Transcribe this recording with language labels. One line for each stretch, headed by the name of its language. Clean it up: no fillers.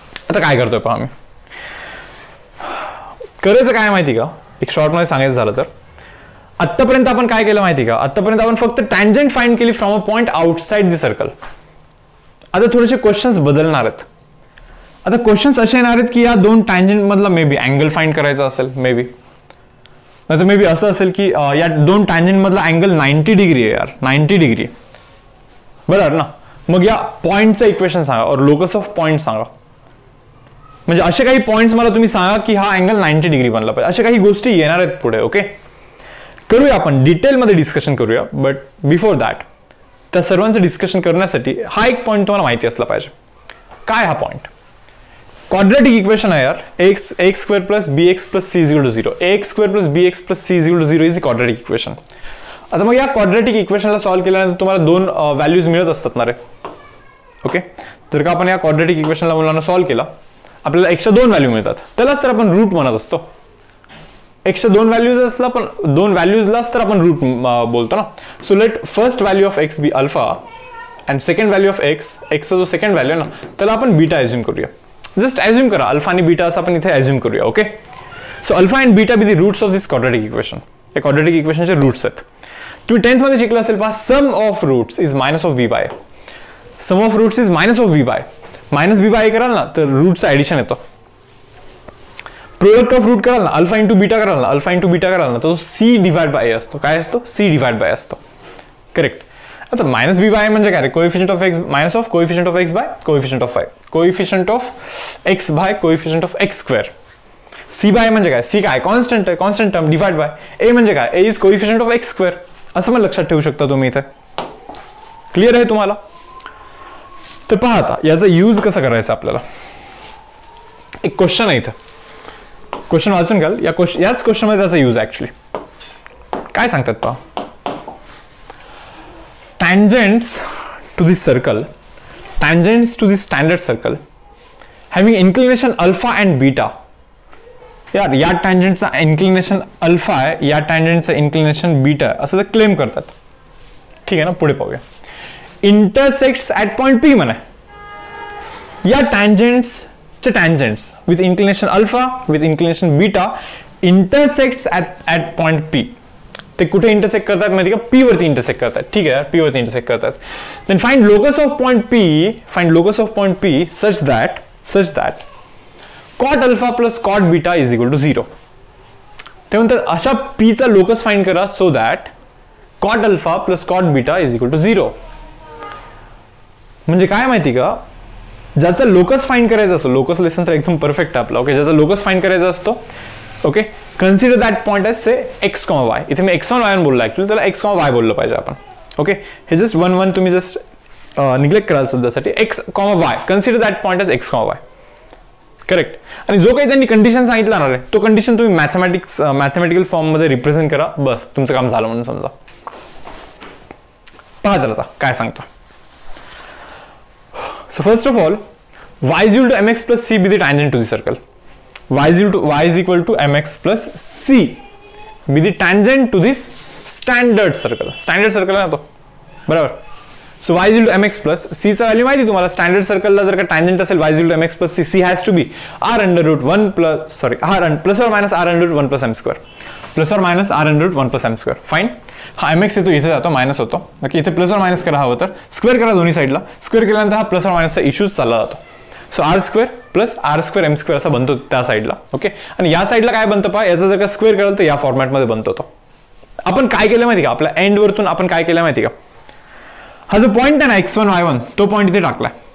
Marathi: आता काय करतोय पहा, आम्ही करायचं काय माहिती का, एक शॉर्टमध्ये सांगायचं झालं तर आत्तापर्यंत आपण काय केलं माहिती का, आत्तापर्यंत आपण फक्त टँजंट फाइंड केली
English: From a point outside the circle.
Marathi: आता थोडेसे क्वेश्चन्स बदलणार आहेत. आता क्वेश्चन्स असे येणार आहेत की या दोन टँजंट मधला मे बी अँगल फाइंड करायचा असेल, मे बी नाही तर मे बी असं असेल की या दोन टँजंट मधला अँगल 90 डिग्री आहे यार, 90 डिग्री, बरोबर ना. मग या पॉईंटचं इक्वेशन सांगा और लोकस ऑफ पॉईंट सांगा. म्हणजे असे काही पॉईंट्स मला तुम्ही सांगा की हा अँगल 90 डिग्री बनला पाहिजे. अशा काही गोष्टी येणार आहेत पुढे. ओके, करूया आपण डिटेलमध्ये डिस्कशन करूया. बट बिफोर दॅट, त्या सर्वांचं डिस्कशन करण्यासाठी हा एक पॉईंट तुम्हाला माहिती असला पाहिजे. काय हा पॉईंट? क्वाड्रॅटिक इक्वेशन आहे यार.
English: X square plus b x plus c is equal to 0. X square plus b x plus c is equal to 0 is the quadratic equation.
Marathi: आता मग या क्वाड्रॅटिक इक्वेशनला सॉल्व्ह केल्यानंतर तुम्हाला दोन व्हॅल्यूज मिळत असतात ना रे. ओके, तर का आपण या क्वाड्रॅटिक इक्वेशनला मुलांना सॉल्व्ह केला, आपल्याला एक्सच्या 2 व्हॅल्यू मिळतात. त्यालाच तर आपण रूट म्हणत असतो. एक्सच्या 2 व्हॅल्यूज असला पण 2 व्हॅल्यूजलाच तर आपण रूट बोलतो ना.
English: so let first value of
Marathi: x be alpha and second value of एक्सचा जो सेकंड व्हॅल्यू आहे ना त्याला आपण बीटा ॲज्युम करूया. जस्ट ॲज्युम करा अल्फा आणि बीटा असं आपण इथे ॲज्युम करूया.
English: Okay, so alpha and beta be the roots of this quadratic equation.
Marathi: या क्वाड्रॅटिक इक्वेशनचे रूट्स आहेत. तुम्ही 10th मध्ये शिकला असेल पहा,
English: Sum of roots is minus of b by. Sum of roots is minus of b by.
Marathi: Minus B bye कराल ना तर रूटचं ॲडिशन येतो. प्रोडक्ट ऑफ रूट कराल ना, अल्फा इंटू बीटा कराल ना, अल्फा इंटू बीटा कराल ना, तो सी डिवाइड बाय असतो. काय असतो? सी डिवाइड बाय असतो. करेक्ट. आता मायनस बी बाय म्हणजे काय रे?
English: Coefficient of x minus of coefficient of x by coefficient of y. Coefficient of x by coefficient of x square.
Marathi: C bye म्हणजे काय? C काय? कॉन्स्टंट आहे, कॉन्स्टंट टर्म डिवाइड बाय. ए म्हणजे काय?
English: A is coefficient of x square.
Marathi: असं पण लक्षात ठेवू शकता तुम्ही इथे. क्लिअर आहे तुम्हाला? तर पहा आता याचा यूज कसा करायचा आपल्याला. एक क्वेश्चन आहे इथं, क्वेश्चन वाचून घ्याल. याच क्वेश्चनमध्ये त्याचा यूज ऍक्च्युली काय सांगतात पहा.
English: Tangents to this circle, tangents to this standard circle having inclination alpha and beta.
Marathi: यार या टँजंटचा इन्क्लिनेशन अल्फा आहे, या टँजंटचा इन्क्लिनेशन बीटा आहे असं ते क्लेम करतात. ठीक आहे ना, पुढे पाहूया.
English: Intersects at point p म्हणा. या टँजंट्सचे tangents with inclination alpha with inclination beta intersects at point p.
Marathi: ते कुठे इंटरसेक्ट करतात माहिती का? पी वरती इंटरसेक्ट करतात. ठीक आहे, पी वरती इंटरसेक्ट करतात.
English: Then find locus of point p, find locus of point p such that cot alpha plus cot beta is equal to 0.
Marathi: ते म्हणतात अशा पीचा लोकस फाइंड करा
English: So that cot alpha plus cot beta is equal to 0.
Marathi: म्हणजे काय माहिती का, ज्याचा लोकस फाइंड करायचा असतो, लोकस लेसन तर एकदम परफेक्ट आहे आपला. ओके, ज्याचा लोकस फाइंड करायचा असतो, okay,
English: Consider that point as say x comma y.
Marathi: इथे मी x1 y1 बोललो ऍक्च्युअली, त्याला एक्स कॉमा वाय बोललं पाहिजे आपण. ओके, हे जस्ट 1 तुम्ही जस्ट निग्लेक्ट कराल सध्यासाठी.
English: X comma y, consider that point as x comma y. Correct.
Marathi: आणि जो काही त्यांनी कंडिशन सांगितला ना रे, तो कंडिशन तुम्ही मॅथमॅटिकल फॉर्म मध्ये रिप्रेझेंट करा, बस तुमचं काम झालं म्हणून समजा. पहा तर आता काय सांगतो.
English: So first of all, y is equal to mx plus c be the tangent to the circle. y is equal to mx plus c be the tangent to this standard circle
Marathi: आहे ना तो, बरोबर.
English: so y is equal to mx plus c
Marathi: चा value माहिती तुम्हाला, standard सर्कलला जर का tangent असेल
English: y is equal to mx plus c, c has to be r under root 1 plus plus or minus r under root 1 plus m square, plus or minus r under root 1 plus m square. Fine.
Marathi: हा mx येतो इथे जातो, minus होतो. बाकी इथे plus or minus करा हवं तर स्क्वेअर करा दोन्ही साईडला, स्क्वेअर केल्यानंतर हा प्लस और मायनसचा इश्यूज चालला जातो. So R square plus R square M square असा बनतो त्या साईडला. ओके, आणि या साईडला काय बनतं पहा, याचा जर का स्क्वेअर कराल तर या फॉर्मॅटमध्ये बनतो तो. आपण काय केलं माहिती का, आपल्या एंड वरतून आपण काय केलं माहिती का, हा जो पॉइंट आहे ना x1 y1 तो पॉइंट इथे टाकलाय.